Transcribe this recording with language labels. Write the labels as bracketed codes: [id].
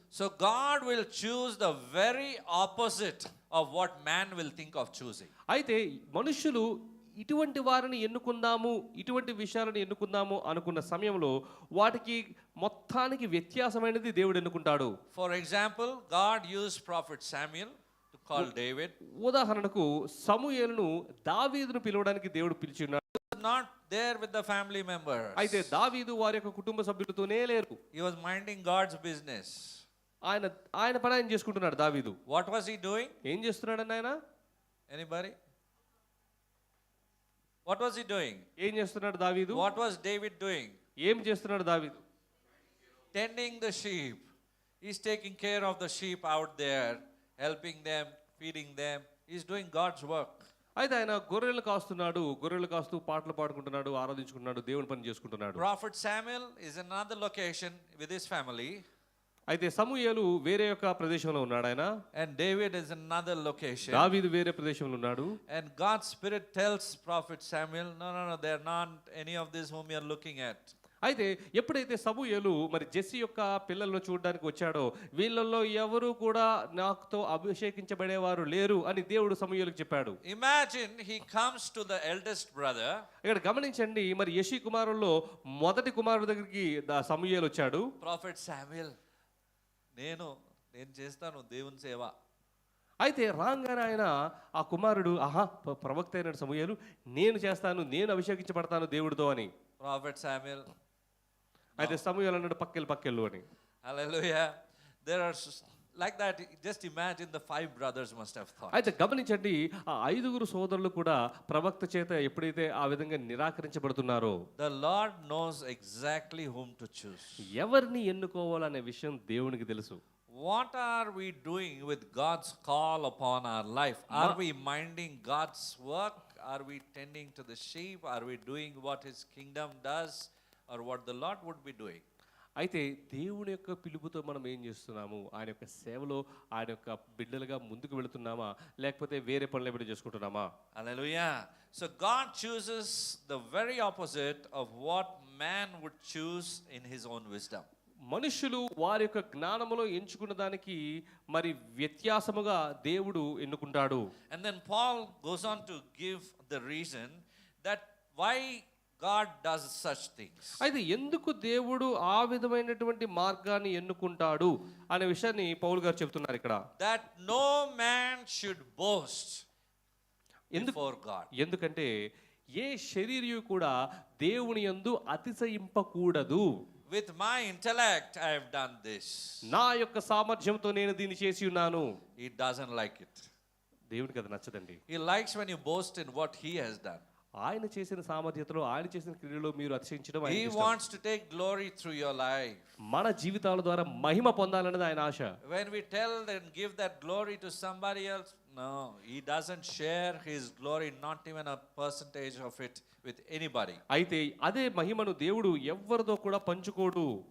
[en] So God will choose the very opposite of what man will think of choosing. [te] అయితే మనుషులు ఇటువంటి వారిని ఎన్నుకుందాము, ఇటువంటి విషయాలను ఎన్నుకుందాము అనుకున్న సమయంలో వాటికి మొత్తానికి వ్యత్యాసమైనది దేవుడు ఎన్నుకుంటాడు. [en] For example, God used prophet Samuel to call David. [te] ఉదాహరణకు సమూయేలును దావీదును పిలవడానికి దేవుడు పిలిచి ఉన్నాడు. [en] He was not there with the family members. [te] అయితే దావీదు వారి యొక్క కుటుంబ సభ్యులతోనే లేరు. [en] He was minding God's business. [te] ఆయన పని ఆయన చేసుకుంటున్నాడు దావీదు. [en] What was he doing? [te] ఏం చేస్తున్నాడని ఆయన? [en] Anybody? What was he doing? [te] ఏం చేస్తున్నాడు దావీదు? [en] What was David doing? [te] ఏం చేస్తున్నాడు దావీదు? [en] Tending the sheep. He's taking care of the sheep out there, helping them, feeding them. He's doing God's work. [te] అయితే ఆయన గొర్రెలు కాస్తూ పాటలు పాడుకుంటున్నాడు, ఆరాధించుకుంటున్నాడు, దేవుని పని చేసుకుంటున్నాడు. [en] Prophet Samuel is in another location with his family. [te] అయితే సమూయేలు వేరే యొక్క ప్రదేశంలో ఉన్నాడు ఆయన. [en] And David is in another location. [te] దావీదు వేరే ప్రదేశంలో ఉన్నాడు. [en] And God's Spirit tells Prophet Samuel, no, they're not any of this whom you're looking at. [te] అయితే ఎప్పుడైతే సమూయేలు మరి జెస్సీ యొక్క పిల్లలను చూడడానికి వచ్చాడో వీళ్ళల్లో ఎవరు కూడా నాకుతో అభిషేకించబడేవారు లేరు అని దేవుడు సమూయేలుకు చెప్పాడు. [en] Imagine he comes to the eldest brother. [te] ఇక్కడ గమనించండి, మరి యెషీ కుమారుల్లో మొదటి కుమారుడి దగ్గరికి సమూయేలు వచ్చాడు. Prophet Samuel, నేను చేస్తాను దేవుని సేవ. అయితే రాగానే ఆయన ఆ కుమారుడు ప్రవక్త అయిన సమూయేలు, నేను అభిషేకించబడతాను దేవుడితో అని. [en] Prophet Samuel, [te] అయితే సమూయేలు అన్నాడు పక్కెళ్ళు అని. [en] hallelujah. There are like that. Just imagine the 5 brothers must have thought. [te] అయితే గమనించండి, ఆ 5 సోదరులు కూడా ప్రవక్త చేత ఎప్పుడైతే ఆ విధంగా నిరాకరించబడుతున్నారో [en] The Lord knows exactly whom to choose. [te] ఎవరిని ఎన్నుకోవాలనే విషయం దేవునికి తెలుసు. [en] What are we doing with God's call upon our life? Are we minding God's work? Are we tending to the sheep? Are we doing what His kingdom does, or what the Lord would be doing? [te] అయితే దేవుని యొక్క పిలుపుతో మనం ఏం చేస్తున్నాము? ఆయన యొక్క సేవలో ఆయన యొక్క బిడ్డలుగా ముందుకు వెళుతున్నామా, లేకపోతే వేరే పనులు ఏమైనా చేసుకుంటున్నామా? [en] Hallelujah. So God chooses the very opposite of what man would choose in his own wisdom. [te] మనుషులు వారి యొక్క జ్ఞానములో ఎంచుకున్న దానికి మరి వ్యత్యాసముగా దేవుడు ఎన్నుకుంటాడు. [en] And then Paul goes on to give the reason that why God does such things. [te] అయితే ఎందుకు దేవుడు ఆ విధమైనటువంటి మార్గాన్ని ఎన్నుకుంటాడు అనే విషయాన్ని పౌలు గారు చెప్తున్నారు ఇక్కడ. [en] That no man should boast before God. [te] ఎందుకంటే ఏ శరీరియు కూడా దేవుని యందు అతిశయింపకూడదు. [en] With my intellect I have done this. [te] నా యొక్క సామర్థ్యంతో నేను దీన్ని చేసి ఉన్నాను. [en] He doesn't like it. [te] దేవునికి అది నచ్చదండి. [en] He likes when you boast in what he has done. [te] ఆయన చేసిన సామర్థ్యతలో, ఆయన చేసిన క్రియలో మీరు అతిశయించడం [en] He wants to take glory through your life. [te] మన జీవితాల ద్వారా మహిమ పొందాలనేది ఆయన ఆశ. [en] When we tell and give that glory to somebody else, no, he doesn't share his glory, not even a percentage of it, with anybody. [te] అయితే అదే మహిమను దేవుడు ఎవ్వరితో కూడా పంచుకోడు.